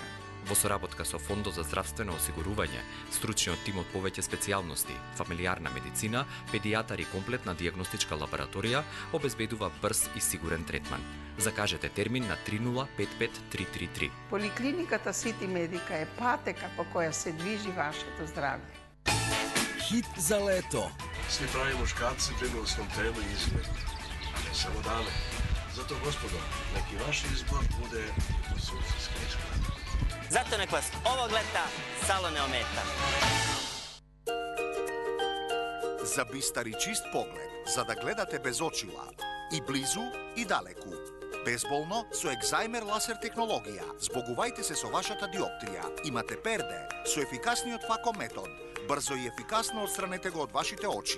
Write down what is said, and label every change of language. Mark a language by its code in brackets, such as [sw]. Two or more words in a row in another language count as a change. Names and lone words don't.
[mk] Во соработка со Фондот за здравствено осигурување, стручниот тим од повеќе специјалности, фамилиарна медицина, педијатар и комплетна дијагностичка лабораторија обезбедува брз и сигурен третман. Закажете термин на 3055333. Поликлиниката Сити Медика е патека по која се движи вашето здравје. Хит за лето. [sr] Svi pravi muškarci brinu o svom telu i izgledu, a ne samo dame. Zato, gospodo, neki vaš izbor bude liposukcijska ishrana. Zato nek vas ovog leta salo ne ometa. [mk] За бистар и чист поглед, за да гледате без очила, и близу и далеку. Безболно со Екзајмер ласер технологија. Збогувајте се со вашата диоптрија. Имате перде со ефикасниот фако метод. Брзо и ефикасно отстранете го од вашите очи.